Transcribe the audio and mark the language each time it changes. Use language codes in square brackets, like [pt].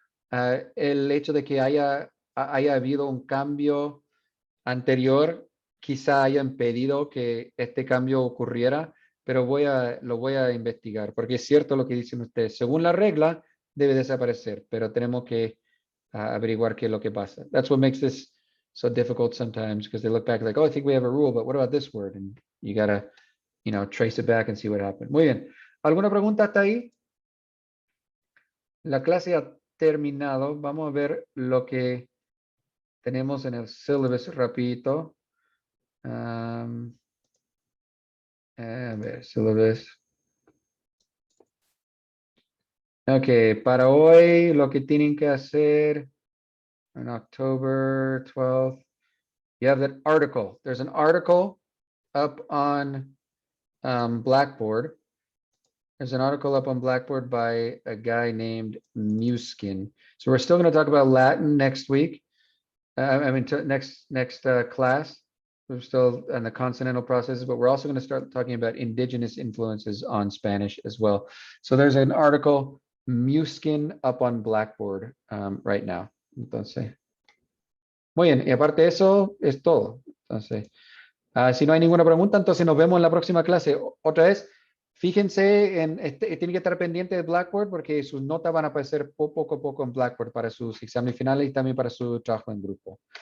[es] El hecho de que haya habido un cambio anterior quizá haya impedido que este cambio ocurriera, pero lo voy a investigar, porque es cierto lo que dicen ustedes. Según la regla, debe desaparecer, pero tenemos que averiguar qué es lo que pasa. [en] That's what makes this so difficult sometimes, because they look back like, oh, I think we have a rule, but what about this word? And you gotta, trace it back and see what happened. [es] Muy bien. ¿Alguna pregunta hasta ahí? La clase ha terminado. Vamos a ver lo que tenemos en el syllabus rapidito. A ver, syllabus. Ok, para hoy lo que tienen que hacer [en] on October 12th, you have that article. There's an article up on Blackboard. There's an article up on Blackboard by a guy named Muskin. So we're still going to talk about Latin next week. Next class. We're still on the consonantal processes, but we're also going to start talking about indigenous influences on Spanish as well. So there's an article, Muskin, up on Blackboard right now. [es] Entonces, muy bien. Y aparte de eso, es todo. Entonces, si no hay ninguna pregunta, entonces nos vemos en la próxima clase. Otra vez, fíjense, tienen que estar pendientes de Blackboard porque sus notas van a aparecer poco a poco en Blackboard para sus exámenes finales y también para su trabajo en grupo.